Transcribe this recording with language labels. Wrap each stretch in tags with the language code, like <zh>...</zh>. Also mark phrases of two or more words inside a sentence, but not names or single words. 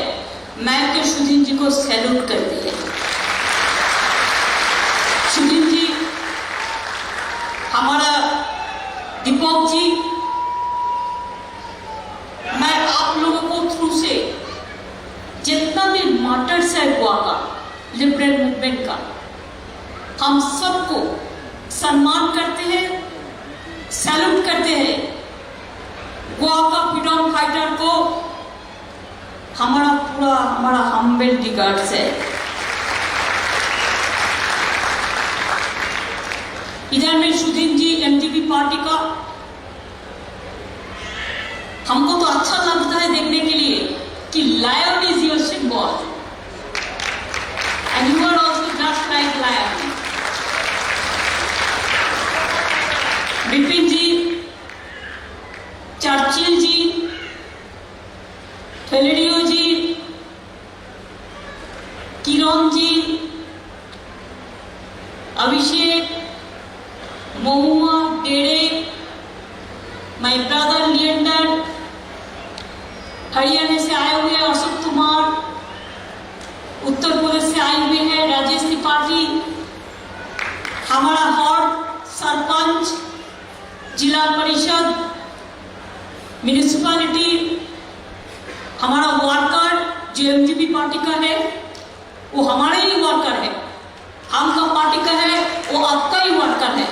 <hi>मैं तो सुदीन जी को सैल्यूट करती है. सुदीन जी, हमारा दीपक जी, मैं आप लोगों को थ्रू से जितना भी मार्टर्स है गोवा का,</hi> <en>liberal movement</en> <hi>का, हम सबको सम्मान करते हैं, सैल्यूट करते हैं. गोवा का</hi> <en>freedom fighter</en> <hi>को हमारा</hi> <en>humble regards</en> <hi>है. इधर में सुदीन जी एमजीपी पार्टी का, हमको तो अच्छा लगता है देखने के लिए कि</hi> <en>lion is your symbol and you are also just like lion.</en> <hi>बिपिन जी, चर्चिल जी, फेलिडियो जी, किरण जी, अभिषेक, मोहुआ, डेरे,</hi> <en>my brother</en> <hi>लिएंडर, हरियाणा से आए हुए अशोक कुमार, उत्तर प्रदेश से आए हुए हैं राजेश त्रिपाठी, हमारा वार्ड सरपंच, जिला परिषद, म्यूनिसिपैलिटी, हमारा वर्कर जो एमजीपी पार्टी का है वो हमारे ही वर्कर है, हम का पार्टी का है वो आपका ही वर्कर है.</hi>